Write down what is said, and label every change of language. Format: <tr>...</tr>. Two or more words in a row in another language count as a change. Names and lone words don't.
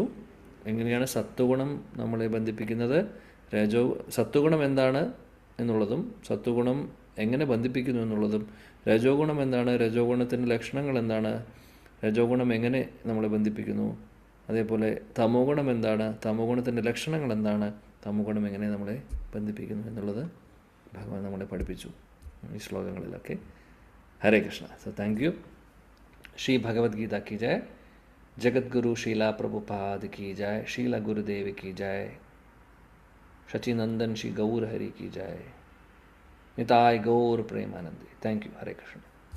<ml>എങ്ങനെയാണ് സത്വഗുണം നമ്മളെ ബന്ധിപ്പിക്കുന്നത്, സത്വഗുണം എന്താണ് എന്നുള്ളതും സത്വഗുണം എങ്ങനെ ബന്ധിപ്പിക്കുന്നു എന്നുള്ളതും, രജോ ഗുണം എന്താണ്, രജോ ഗുണത്തിൻ്റെ ലക്ഷണങ്ങൾ എന്താണ്, രജോ ഗുണം എങ്ങനെ നമ്മളെ ബന്ധിപ്പിക്കുന്നു, അതേപോലെ തമോ ഗുണം എന്താണ്, തമോ ഗുണത്തിൻ്റെ ലക്ഷണങ്ങൾ എന്താണ്, തമോ ഗുണം എങ്ങനെ നമ്മളെ ബന്ധിപ്പിക്കുന്നു എന്നുള്ളത് ഭഗവാൻ നമ്മളെ പഠിപ്പിച്ചു ഈ ശ്ലോകങ്ങളിലൊക്കെ.</ml> <en>ഹരേ കൃഷ്ണ. so thank you.</en> <hi>ശ്രീ ഭഗവത്ഗീത की जय, जगद्गुरु शीला प्रभुपाद की जय, शीला गुरुदेव की जय, शचीनंदन श्री गौर हरि की जय, निताय गौर प्रेमानंदी.</hi> <en>thank you.</en> <hi>हरे कृष्ण.</hi>